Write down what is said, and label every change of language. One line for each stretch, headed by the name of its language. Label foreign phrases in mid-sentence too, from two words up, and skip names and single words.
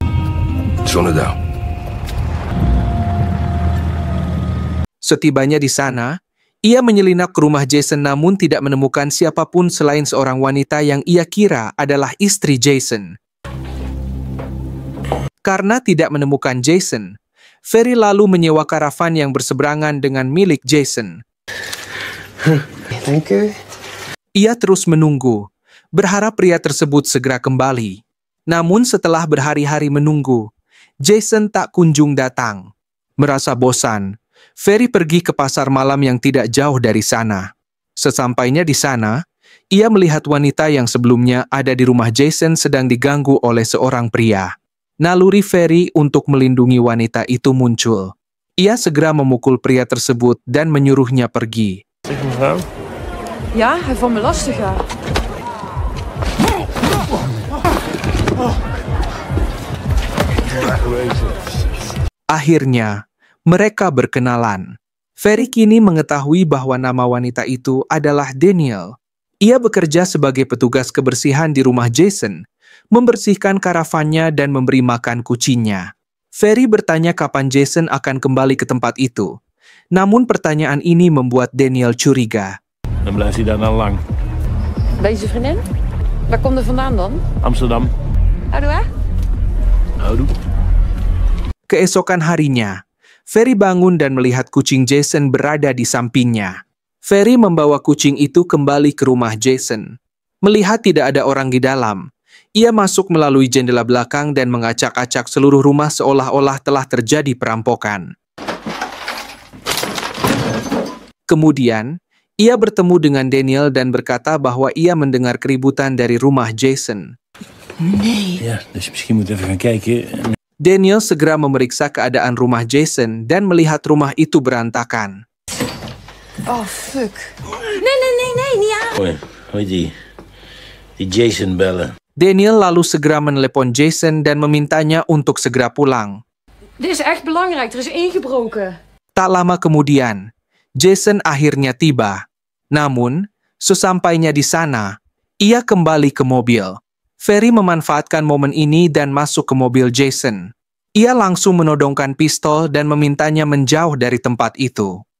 Indonesian: Setibanya di sana, ia menyelinap ke rumah Jason namun tidak menemukan siapapun selain seorang wanita yang ia kira adalah istri Jason. Karena tidak menemukan Jason, Ferry lalu menyewa karavan yang berseberangan dengan milik Jason.
Dutch: Dank u.
Indonesian: Ia terus menunggu, berharap pria tersebut segera kembali. Namun setelah berhari-hari menunggu, Jason tak kunjung datang. Merasa bosan, Ferry pergi ke pasar malam yang tidak jauh dari sana. Sesampainya di sana, ia melihat wanita yang sebelumnya ada di rumah Jason sedang diganggu oleh seorang pria. Naluri Ferry untuk melindungi wanita itu muncul. Ia segera memukul pria tersebut dan menyuruhnya pergi.
Dutch: lastig, mevrouw? Ja, hij vond me lastig, ja.
Indonesian: Akhirnya, mereka berkenalan. Ferry kini mengetahui bahwa nama wanita itu adalah Daniel. Ia bekerja sebagai petugas kebersihan di rumah Jason, membersihkan karavannya dan memberi makan kucingnya. Ferry bertanya kapan Jason akan kembali ke tempat itu. Namun pertanyaan ini membuat Daniel curiga.
Dutch: Dan blijft hij daar dan lang. Ben je zijn vriendin? Waar komt er vandaan dan? Amsterdam. Houdoe, hè? Houdoe.
Indonesian: Keesokan harinya, Ferry bangun dan melihat kucing Jason berada di sampingnya. Ferry membawa kucing itu kembali ke rumah Jason. Melihat tidak ada orang di dalam, ia masuk melalui jendela belakang dan mengacak-acak seluruh rumah seolah-olah telah terjadi perampokan. Kemudian, ia bertemu dengan Daniel dan berkata bahwa ia mendengar keributan dari rumah Jason.
Dutch: Ja, dus misschien moet even gaan kijken.
Indonesian: Daniel segera memeriksa keadaan rumah Jason dan melihat rumah itu berantakan.
Dutch: Oh, fuck. Nee, niet aan. Hoi, hoi die Jason bellen.
Indonesian: Daniel lalu segera menelepon Jason dan memintanya untuk segera pulang.
Dutch: Dit is echt belangrijk, er is ingebroken.
Indonesian: Tak lama kemudian, Jason akhirnya tiba. Namun, sesampainya di sana, ia kembali ke mobil. Ferry memanfaatkan momen ini dan masuk ke mobil Jason. Ia langsung menodongkan pistol dan memintanya menjauh dari tempat itu.